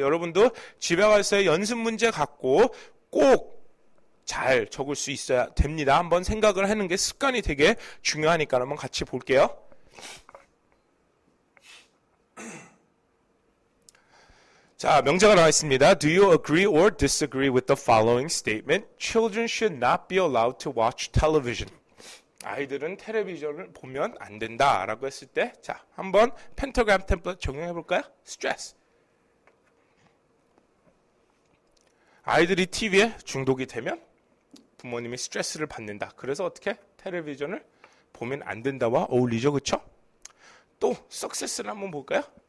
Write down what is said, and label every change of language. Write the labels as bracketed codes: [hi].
[ko] 여러분도 집에 가서 연습 문제 갖고 꼭 잘 적을 수 있어야 됩니다. 한번 생각을 하는 게 습관이 되게 중요하니까 한번 같이 볼게요. 자, 명제가 나와 있습니다. [en] Do you agree or disagree with the following statement? Children should not be allowed to watch television. [ko] 아이들은 텔레비전을 보면 안 된다 라고 했을 때, 자, 한번 펜타그램 템플릿 적용해 볼까요? 스트레스. 아이들이 TV에 중독이 되면 부모님이 스트레스를 받는다. 그래서 어떻게? 텔레비전을 보면 안 된다와 어울리죠. 그쵸? 또 석세스를 한번 볼까요?